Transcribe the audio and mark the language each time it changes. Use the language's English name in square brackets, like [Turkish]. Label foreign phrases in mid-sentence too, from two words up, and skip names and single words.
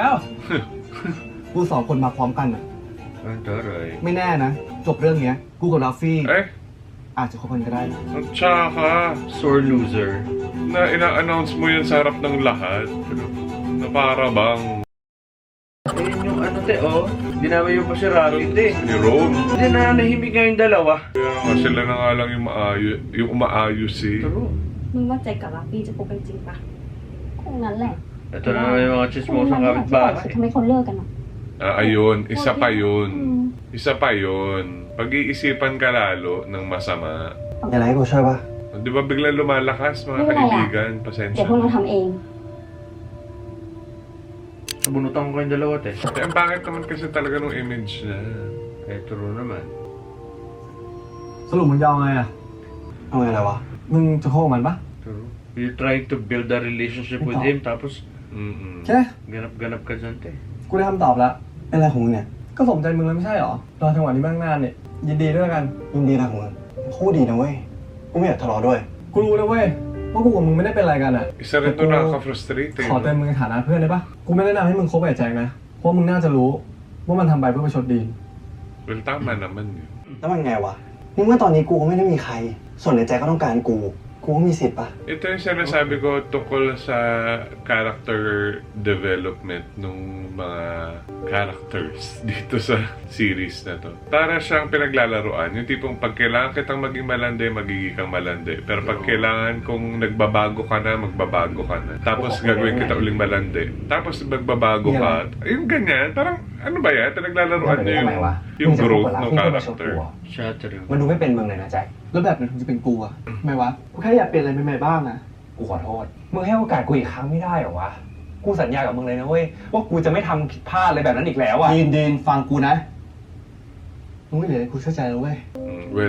[Thai] กูสองคนมาพร้อมกันอ่ะ [Filipino] Ang taray. [Thai] ไม่แน่นะ จบเรื่องเนี้ย กูกับราฟี่ [Filipino] Eh, [Thai] อาจจะคบกันก็ได้ [Filipino] at saka, [English] Sore loser. [Filipino] na ina-announce mo yun sa harap ng lahat. Na para bang Ayun yung ano, te, oh. Dinamay yung pa si Rafi, te. ni Rome. Hindi na nahimik nga yung dalawa. Kaya nga sila na nga lang yung umaayos eh. True. [Thai] มึงว่าใจกับลัฟฟี่จะคบกันจริงปะคงนั้นแหละ [Filipino] Ito na naman yung mga chismosang [Thai] คนนั้นแหละที่บอก [Filipino] kapitbahay. [Thai] ทำไมคนเลิกกันอ่ะ [Filipino] Ayun, isa pa yun. [Thai] อืม [Filipino] Isa pa yun. Pag-iisipan ka lalo ng masama. [Thai] อะไรให้กูช่วยปะ [Filipino] Di ba biglang lumalakas mga Wala. kaibigan? [Thai] เดี๋ [Filipino] Pasensya [Thai] ยวพวกเราทำเอง [Filipino] Nabunutan ko kayong dalawa, te. Eh, ang pangit naman kasi talaga ng image niya. Eh, true naman. [Thai] สรุปมึงจะเอาไงอ่ะ เอาไงอะไรวะ มึงจะคบกับมันปะ [Filipino] True. [English] You're trying to build a relationship with him, [Filipino] tapos Mm-mm. [Thai] ใช่ไหม [Filipino] Ganap ka dyan, te. [Thai] กูได้คำตอบแล้วเป็นอะไรของมึงเนี่ยก็สมใจมึงแล้วไม่ใช่หรอรอจังหวะนี้บ้างนานเนี่ยยินดีด้วยกันยินดีนะของมึงพูดดีนะเว้ยกูไม่อยากทะเลาะด้วยกูรู้นะเว้ยว่ากูกับมึงไม่ได้เป็นอะไรกันอ่ะ [Filipino] Isa rin to nakaka-frustrating. [Thai] ขอเตือนมึงในฐานะเพื่อนได้ปะกูไม่แนะนำให้มึงคบกับไอ้แจ็คนะเพราะมึงน่าจะรู้ว่ามันทำไปเพื่อประชดดีน [Filipino] Well, tama naman yun. [Thai] แล้วมันไงวะนี่เมื่อตอนนี้กูก็ไม่ได้มีใครส่วนไอ้แจ็คก็ต้องการกูก็มีสิทธิ์ปะ [Filipino] Ito yung sinasabi ko tungkol sa [English] character development [Filipino] ng mga characters dito sa series na to. Para siyang pinaglalaroan. Yung tipong pag kailangan kitang maging malandi, magiging kang malandi. Pero pag kailangan kung nagbabago ka na, magbabago ka na. Tapos gagawin kita uling malandi. Tapos magbabago ka. Yung ganyan. Parang ano ba yan? Pinaglalaroan niya yung growth ng character. Shattering. [Thai] มันดูไม่เป็นมึงเลยนะแจ็คแล้วแบบนั้นถึงจะเป็นกูอะไม่วะกูแค่อยากเปลี่ยนอะไรใหม่ๆบ้างนะกูขอโทษมึงให้โอกาสกูอีกครั้งไม่ได้เหรอวะกูสัญญากับมึงเลยนะเว้ยว่ากูจะไม่ทำผิดพลาดอะไรแบบนั้นอีกแล้วอะดีนฟังกูนะมึงไม่เหลือให้กูเชื่อใจแล้วเว้ย [Filipino] Well,